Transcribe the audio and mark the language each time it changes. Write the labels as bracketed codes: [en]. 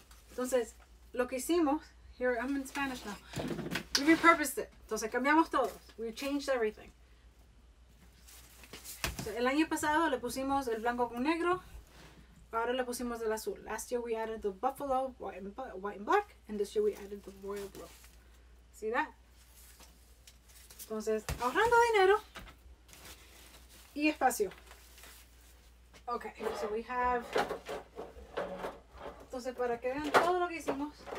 [es] Entonces, lo que hicimos. [en] Here, I'm in Spanish now. We repurposed it. [es] Entonces, cambiamos todo. [en] We changed everything. [es] El año pasado le pusimos el blanco con negro. Ahora le pusimos el azul. [en] Last year we added the buffalo, white and black. And this year we added the royal blue. See that? [es] Entonces, ahorrando dinero y espacio. [en] Okay, so we have. [es] Entonces, para que vean todo lo que hicimos.